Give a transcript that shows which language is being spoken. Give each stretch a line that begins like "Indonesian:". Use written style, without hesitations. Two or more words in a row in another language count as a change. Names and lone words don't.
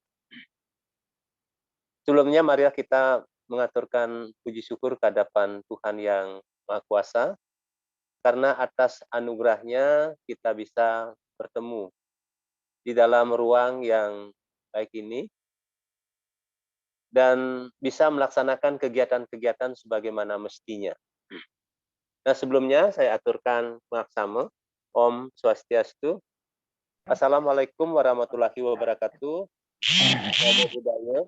Indonesian: Sebelumnya mari kita mengaturkan puji syukur ke hadapan Tuhan yang Maha Kuasa, karena atas anugerahnya kita bisa bertemu di dalam ruang yang baik ini, dan bisa melaksanakan kegiatan-kegiatan sebagaimana mestinya. Nah, sebelumnya saya aturkan maksama.
Balinese: Om Swastiastu.
Arabic: السلام عليكم ورحمة الله وبركاته.
Pali: Namo Buddhaya.